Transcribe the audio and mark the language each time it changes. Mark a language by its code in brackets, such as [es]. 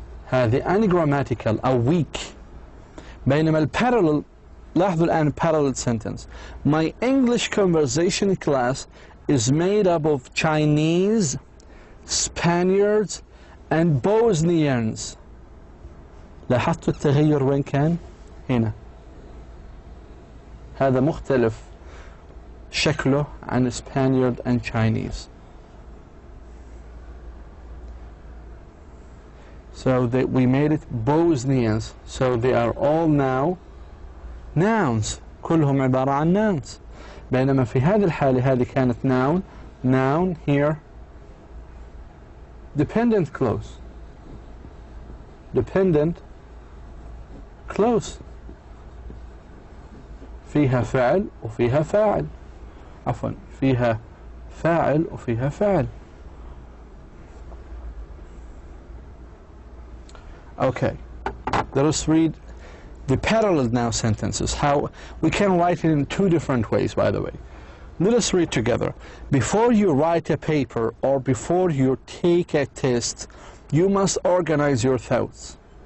[ar] هذه ungrammatical أو weak. بينما parallel لاحظوا الآن [en] parallel sentence. My English conversation class is made up of Chinese, Spaniards, and Bosnians. [ar] لاحظتوا التغير وين كان؟ هنا. هذا مختلف شكله عن Spaniard and Chinese. [en] So we made it Bosnians. So they are all now nouns. [ar] كلهم عبارة عن nouns. بينما في هذه الحالة هذه كانت noun here dependent clause. [en] Dependent clause. [ar] فيها فعل وفيها فاعل. عفوا فيها فاعل وفيها فاعل. [en] Okay, let us read the parallel now sentences. How we can write it in two different ways, by the way. Let us read together. Before you write a paper or before you take a test, you must organize your thoughts.